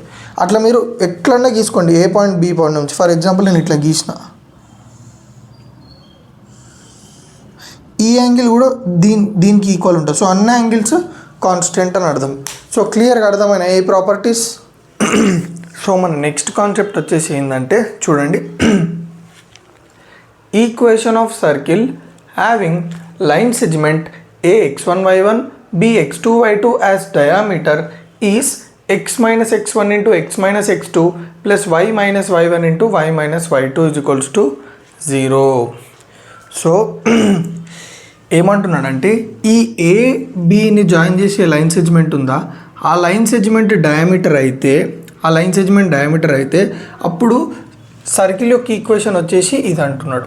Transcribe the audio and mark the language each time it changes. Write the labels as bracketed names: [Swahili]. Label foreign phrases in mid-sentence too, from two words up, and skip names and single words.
[Telugu] అట్లా మీరు ఎట్లన్నా గీసుకోండి, ఏ పాయింట్ బి పాయింట్ నుంచి. [English] for example [Telugu] నేను ఇట్లా గీసిన, ఈ యాంగిల్ కూడా దీనికి ఈక్వల్ ఉంటుంది. సో అన్ని [English] angles constant [Telugu] అని అర్థం. సో క్లియర్గా అర్థమైన ఏ ప్రాపర్టీస్. సో మన [English] next concept [Telugu] వచ్చేసి ఏంటంటే చూడండి, [English] equation of circle having line segment ax1y1 bx2y2 as diameter is x minus x1 into x minus x2 plus y minus y1 into y minus y2 is equals to 0. [Telugu] సో ఏమంటున్నాడంటే ఈ ఏ బిని జాయిన్ చేసే [English] line segment [Telugu] ఉందా, ఆ [English] line segment diameter [Telugu] అయితే అప్పుడు సర్కిల్ యొక్క ఈక్వేషన్ వచ్చేసి ఇది అంటున్నాడు.